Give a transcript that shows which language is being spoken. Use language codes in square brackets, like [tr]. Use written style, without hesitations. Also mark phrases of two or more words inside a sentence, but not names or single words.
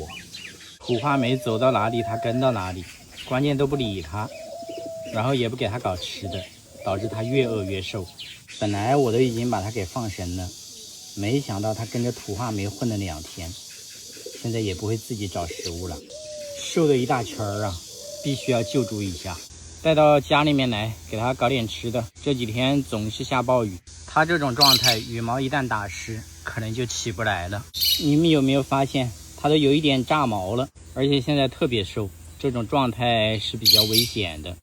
[zh] 土話梅走到哪裡他跟到哪裡，關鍵都不理他，然後也不給他搞吃的，導致他越餓越瘦。本來我都已經把他給放生了，沒想到他跟着土話梅混了2天，現在也不會自己找食物了，瘦的一大圈啊，必須要救助一下。帶到家裡面來，給他搞點吃的。這幾天總是下暴雨，他這種狀態，羽毛一旦打濕，可能就起不來了。你們有沒有發現，他都有一點炸毛了，而且現在特別瘦，這種狀態是比較危險的。